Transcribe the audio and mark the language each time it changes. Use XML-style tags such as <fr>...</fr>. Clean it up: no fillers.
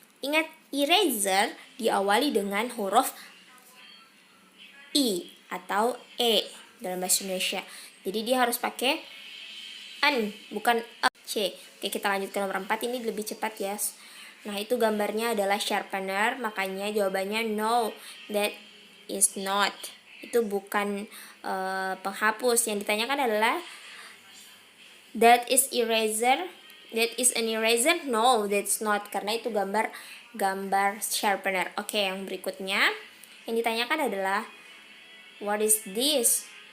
<id>Ingat, eraser diawali dengan huruf I atau E dalam bahasa Indonesia. Jadi dia harus pakai an, bukan C. Oke, kita lanjut ke nomor 4. Ini lebih cepat ya. Nah, itu gambarnya adalah sharpener. Makanya jawabannya</id> <en>no, that is not.</en> <id>Itu bukan penghapus. Yang ditanyakan adalah</id> <en>that is eraser. That is an eraser? No, that's not.</en> <id>Karena itu gambar sharpener. Oke, yang berikutnya yang ditanyakan adalah</id> <en>what is this?</en>